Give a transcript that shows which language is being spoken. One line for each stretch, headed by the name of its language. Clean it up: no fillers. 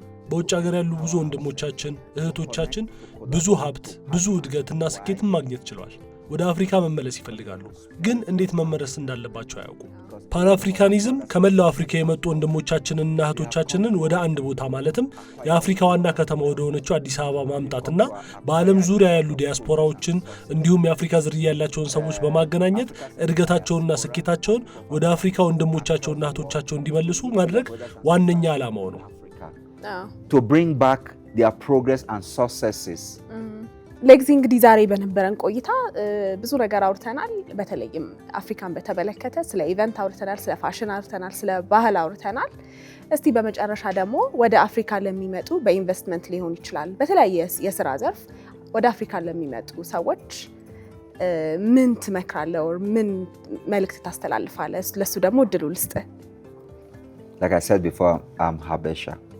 Amharic: በውጭ ሀገር ያሉ ብዙ ወንድሞቻችን፣ እህቶቻችን ብዙ ሀብት፣ ብዙ እድገትና ስኬትን ማግኘት ችለዋል። ወደ አፍሪካ መመለስ ይፈልጋሉ፣ ግን እንዴት መመለስ እንዳለባቸው አያውቁም። ፓን አፍሪካኒዝም ከመላው አፍሪካ የመጡ ወንድሞቻችንንና እህቶቻችንን ወደ አንድ ቦታ ማለትም የአፍሪካ ዋና ከተማ ወደ ሆነችው አዲስ አበባ ማምጣትና በዓለም ዙሪያ ያሉ ዲያስፖራዎችን እንዲሁም የአፍሪካ ዝርያ ያላቸውን ሰዎች በማገናኘት እድገታቸውንና ስኬታቸውን ወደ አፍሪካ ወንድሞቻቸውና እህቶቻቸው እንዲመልሱ ማድረግ ዋነኛ ዓላማው ነው።
English: To bring back their progress and successes.
Amharic: ለጊዜ እንግዲህ ዛሬ በነበረን ቆይታ ብዙ ነገር አውርተናል። በተለይም አፍሪካን በተመለከተ ስለ ኢቨንት አውርተናል፣ ስለ ፋሽን አውርተናል፣ ስለ ባህል አውርተናል። እስቲ በመጨረሻ ደግሞ ወደ አፍሪካ ለሚመጡ በኢንቨስትመንት ሊሆን ይችላል በተለያየ የስራ ዘርፍ ወደ አፍሪካ ለሚመጡ ሰዎች ምን ትመክራለህ? ምን መልእክት ታስተላልፋለህ? ለሱ ደግሞ እድሉ ልስጥህ።
English: Like I said before, I'm Habesha.